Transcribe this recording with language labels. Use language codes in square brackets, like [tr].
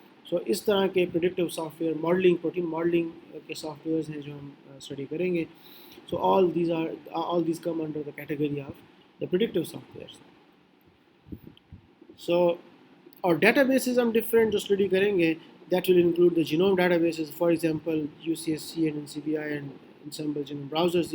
[ur] سو اس طرح کے predictive soft where, modelling, protein modelling کے سافٹ ویئرز ہیں جو ہم اسٹڈی کریں گے. [en] So all these come under the category of the predictive softwares. [ur] سو اور ڈیٹا بیسز ہم ڈفرینٹ جو اسٹڈی کریں گے، [en] That will include the genome databases. For example UCSC and NCBI and Ensembl genome browsers.